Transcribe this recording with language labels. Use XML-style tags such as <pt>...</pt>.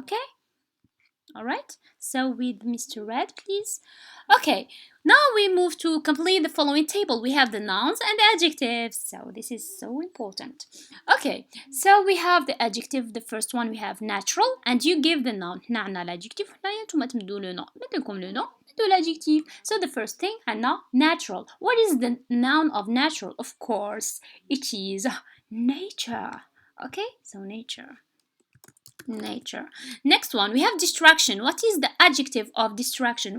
<en>Okay, alright, so with Mr. Red please. Okay, now we move to complete the following table. We have the nouns and the adjectives, so this is so important. Okay, so we have the adjective. The first one we have natural, and you give the noun.</en> <ar>نعنا</ar> <fr>l'adjectif</fr> <ar>هنايا نتوما تمدوا</ar> <fr>le nom.</fr> <ar>نديكم</ar> <fr>le nom</fr> <ar>ندو</ar> <fr>l'adjectif.</fr> <en>So the first thing</en> <ar>عنا</ar> <en>natural. What is the noun of natural? Of course it is nature. Okay, so nature. Next one we have distraction. What is the adjective of distraction?</en>